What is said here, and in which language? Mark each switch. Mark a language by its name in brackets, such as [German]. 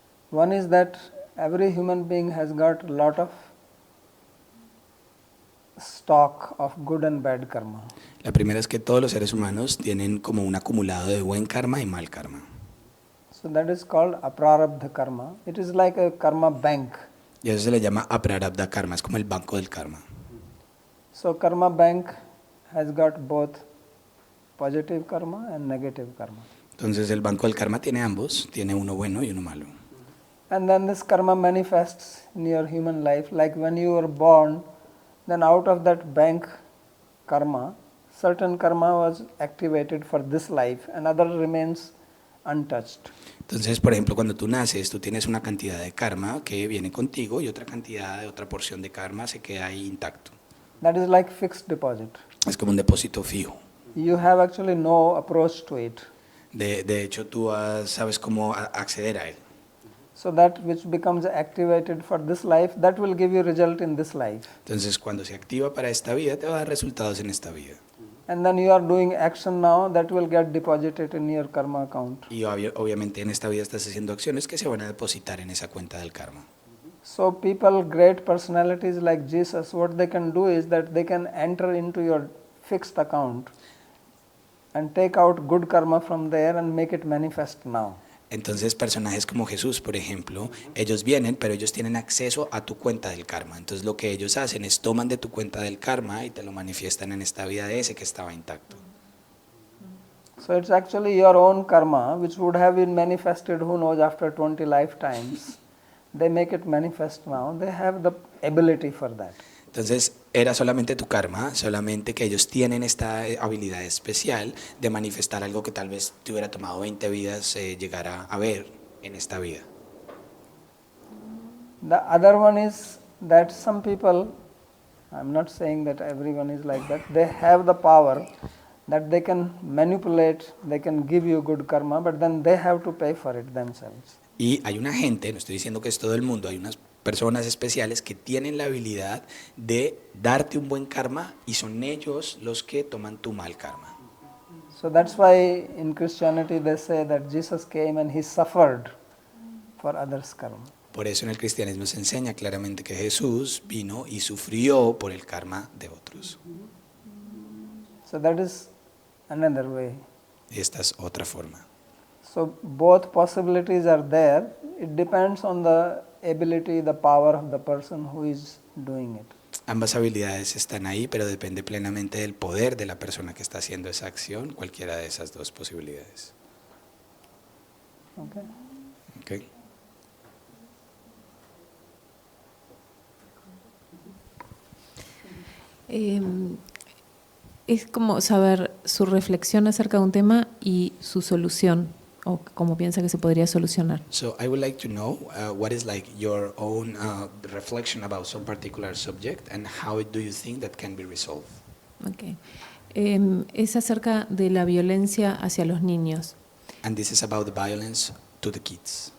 [English] One is that every human being has got a lot of stock of good and bad karma. [Spanish] La primera es que todos los seres humanos tienen como un acumulado de buen karma y mal karma. [English] So that is called aprarabdha karma. It is like a karma bank. [Spanish] Y eso se le llama aprarabdha karma, es como el banco del karma. [English] So karma bank has got both positive karma and negative karma. [Spanish] Entonces el banco del karma tiene ambos, tiene uno bueno y uno malo. [English] And then this karma manifests in your human life, like when you were born, then out of that bank karma, certain karma was activated for this life and other remains untouched. [Spanish] Entonces, por ejemplo, cuando tú naces, tú tienes una cantidad de karma que viene contigo y otra cantidad de otra porción de karma se queda ahí intacto. [English] That is like fixed deposit. [Spanish] Es como un depósito fijo. [English] You have actually no approach to it. [Spanish] De hecho, tú sabes cómo acceder a él. [English] So that which becomes activated for this life, that will give you result in this life. [Spanish] Entonces, cuando se activa para esta vida, te va a dar resultados en esta vida. [English] And then you are doing action now, that will get deposited in your karma account. [Spanish] Y obviamente en esta vida estás haciendo acciones que se van a depositar en esa cuenta del karma. [English] So people, great personalities like Jesus, what they can do is that they can enter into your fixed account and take out good karma from there and make it manifest now. [Spanish] Entonces, personajes como Jesús, por ejemplo, ellos vienen, pero ellos tienen acceso a tu cuenta del karma. Entonces, lo que ellos hacen es toman de tu cuenta del karma y te lo manifiestan en esta vida de ese que estaba intacto. [English] So it's actually your own karma, which would have been manifested, who knows, after 20 lifetimes. They make it manifest now. They have the ability for that. [Spanish] Entonces, era solamente tu karma, solamente que ellos tienen esta habilidad especial de manifestar algo que tal vez te hubiera tomado 20 vidas llegar a ver en esta vida. [English] The other one is that some people, I'm not saying that everyone is like that, they have the power that they can manipulate, they can give you good karma, but then they have to pay for it themselves. [Spanish] Y hay una gente, no estoy diciendo que es todo el mundo, hay unas personas especiales que tienen la habilidad de darte un buen karma y son ellos los que toman tu mal karma. [English] So that's why in Christianity they say that Jesus came and he suffered for others' karma. [Spanish] Por eso en el cristianismo se enseña claramente que Jesús vino y sufrió por el karma de otros. [English] So that is another way. [Spanish] Esta es otra forma. [English] So both possibilities are there. It depends on the ability, the power of the person who is doing it. [Spanish] Ambas habilidades están ahí, pero depende plenamente del poder de la persona que está haciendo esa acción, cualquiera de esas dos posibilidades. [English] Okay. Okay. [Spanish] Es como saber su reflexión acerca de un tema y su solución, o cómo piensa que se podría solucionar. [English] So I would like to know what is like your own reflection about some particular subject and how do you think that can be resolved? Okay. [Spanish] Es acerca de la violencia hacia los niños. [English] And this is about the violence to the kids.